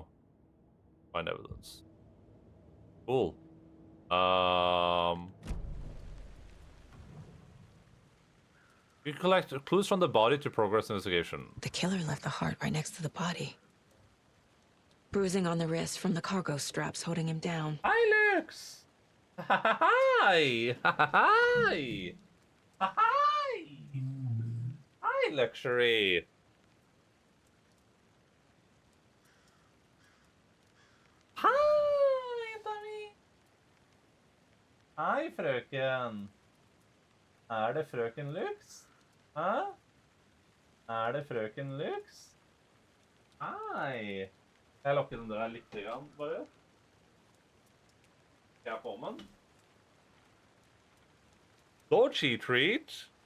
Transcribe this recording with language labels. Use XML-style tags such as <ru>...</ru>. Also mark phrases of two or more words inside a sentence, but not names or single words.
<en>Find evidence. Cool. You collect clues from the body to progress investigation. The killer left the heart right next to the body. Bruising on the wrist from the cargo straps holding him down. Hi, Lux! Hi! Hi! Hi! Hi, Luxury! Hi, Tommy!</en> <no>Hei, frøken. Det frøken Lux? Hæ? Det frøken Lux? Hei! Jeg lukker den døra litt grann, bare. Skal jeg på med den?</no> <en>Dodgy treat.</en>